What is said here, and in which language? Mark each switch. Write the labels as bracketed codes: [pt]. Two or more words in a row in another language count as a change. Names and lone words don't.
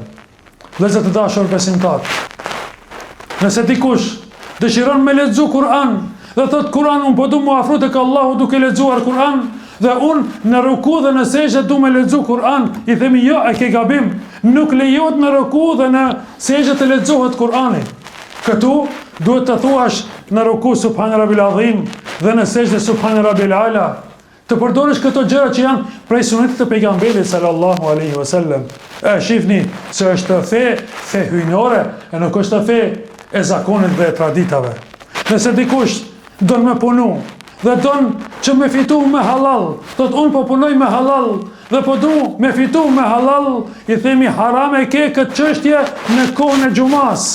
[sq] Vëllezër të dashur besimtar, nëse dikush dëshiron me lexu Kur'an dhe thot Kur'an unë po du mu afru tek Allahu duke lexuar Kur'an dhe unë në ruku dhe në sejdë du me lexu Kur'an, i themi jo, e ke gabim, nuk lejohet në ruku dhe në sejdë të lexohet Kur'ani. Këtu duhet të thuash në ruku [ar] سبحان ربي العظيم [sq] dhe në sejdë [ar] سبحان ربي الأعلى. [sq] Të përdorësh këto gjëra që janë prej sunetit të pejgamberit [ar] صلى الله عليه وسلم. [sq] E shifni se është fe hyjnore, e nuk është fe e zakonit dhe traditave. Nëse dikush don me punu dhe don që me fitu me halal, thot unë po punoj me halal dhe po du me fitu me halal, i themi haram e ke këtë çështje në kohën e xumas.